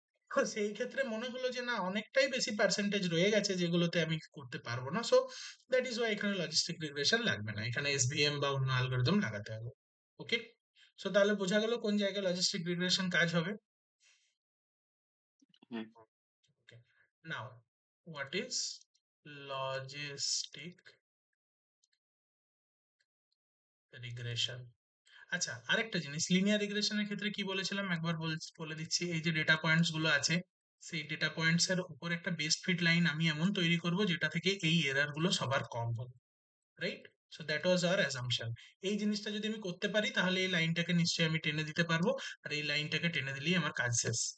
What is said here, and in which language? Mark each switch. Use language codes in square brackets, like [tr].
[bn] তো সেই ক্ষেত্রে মনে হলো যে না, অনেকটাই বেশি পার্সেন্টেজ রয়ে গেছে যেগুলোতে আমি করতে পারবো না, [en] so that is why [bn] এখানে লজিস্টিক রিগ্রেশন লাগবে না, এখানে এসভিএম বা অন্য অ্যালগরিদম লাগাতে হবে। ওকে, সো তাহলে বোঝা গেল কোন জায়গায় লজিস্টিক রিগ্রেশন কাজ হবে। হ্যাঁ। [en] Okay. Now, what is logistic regression? [bn] আচ্ছা, আরেকটা জিনিস, লিনিয়ার রিগ্রেশনের ক্ষেত্রে কি বলেছিলাম একবার বলে দিচ্ছি। এই যে ডেটা পয়েন্টস গুলো আছে, সেই ডেটা পয়েন্টস এর উপর একটা বেস্ট ফিট লাইন আমি এমন তৈরি করব যেটা থেকে এই এরর গুলো সবার কম হবে, right? [en] So that was our assumption. [bn] এই জিনিসটা যদি আমি করতে পারি তাহলে এই লাইনটাকে নিশ্চয়ই আমি টেনে দিতে পারবো, আর এই লাইনটাকে টেনে দিলেই আমার কাজ শেষ।